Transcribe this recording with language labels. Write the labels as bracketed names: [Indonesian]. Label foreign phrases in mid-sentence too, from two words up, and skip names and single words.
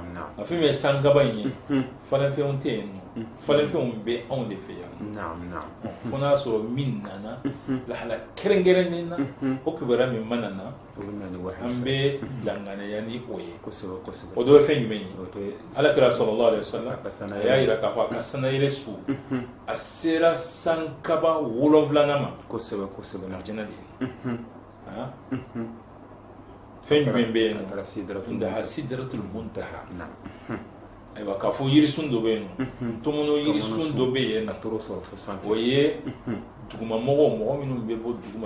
[Bambara] a fɛn min ye sankaba in ye falen fɛnw tɛ yen nɔ falen fɛnw bɛ anw de fɛ yan nɔ fo n'a sɔrɔ min nana lahala kɛrɛnkɛrɛnnen na o kibaruya min mana na an bɛ danganiya ni o ye o dɔ ye fɛn jumɛn ye alakira [Arabic] صلى الله عليه وسلم [Bambara] a y'a jira k'a fɔ a ka sanayɛlɛ su a sera sankaba 7nan ma alijana de ye fɛn jumɛn bɛ yen nɔ [Arabic] عندها سدرة المنتهى [Bambara] ayiwa k'a fɔ yirisun dɔ bɛ yen nɔ tɔmɔnɔ yirisun dɔ bɛ yen nɔ o ye dugumamɔgɔw minnu bɛ bɔ duguma